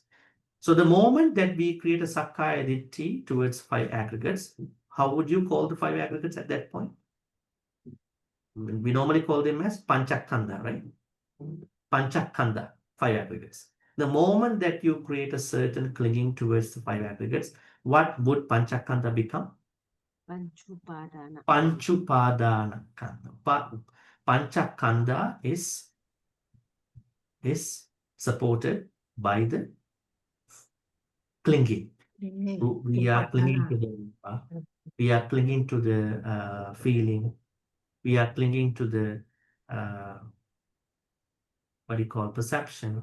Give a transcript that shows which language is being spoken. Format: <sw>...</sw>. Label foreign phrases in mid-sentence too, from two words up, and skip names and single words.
<en>So the moment that we create a</en> <pi>Sakkaya Ditti</pi> <en>towards 5 aggregates, how would you call the 5 aggregates at that point? We normally call them as Panchakanda, right? Panchakanda, 5 aggregates. The moment that you create a certain clinging towards the 5 aggregates, what would Panchakanda become?</en> <pi>Panchupadana Kanda.</pi> <en>Panchakanda is supported by the clinging. We are clinging to the rupa. We are clinging to the feeling. We are clinging to the perception.</en>